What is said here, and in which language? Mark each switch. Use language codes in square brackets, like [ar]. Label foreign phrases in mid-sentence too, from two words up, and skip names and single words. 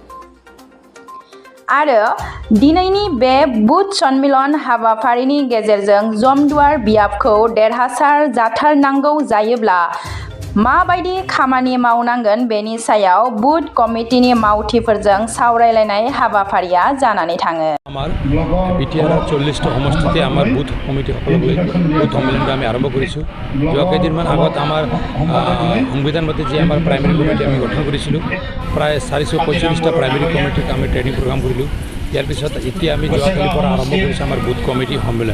[brx] आरो दिनैनि बे बुथ सन्मेलन हाबाफारिनि गेजेरजों जमदुवार बियाबखौ देरहासार जाथारनांगौ जायोब्ला माबायदि खामानि मावनांगोन बेनि सायाव बुथ कमिटिनि मावथिफोरजों सावरायलायनाय हाबाफारिया जानानै थाङो। [as] আমার বিটিআর 40টা সমষ্টিতে আমার বুথ কমিটি সকললৈ বুথ সন্মিলনটো আমি আৰম্ভ কৰিছোঁ। যোৱা কেইদিনমান আগত আমাৰ সংবিধানমতে যে আমাৰ প্ৰাইমেৰী কমিটি আমি গঠন কৰিছিলোঁ, প্ৰায় 445টা প্ৰাইমেৰী কমিটিক আমি ট্ৰেইনিং প্ৰগ্ৰাম কৰিলোঁ। ইয়াৰ পিছত এতিয়া আমি যোৱাকালিৰ পৰা আৰম্ভ কৰিছোঁ আমাৰ বুথ কমিটি সন্মিলন।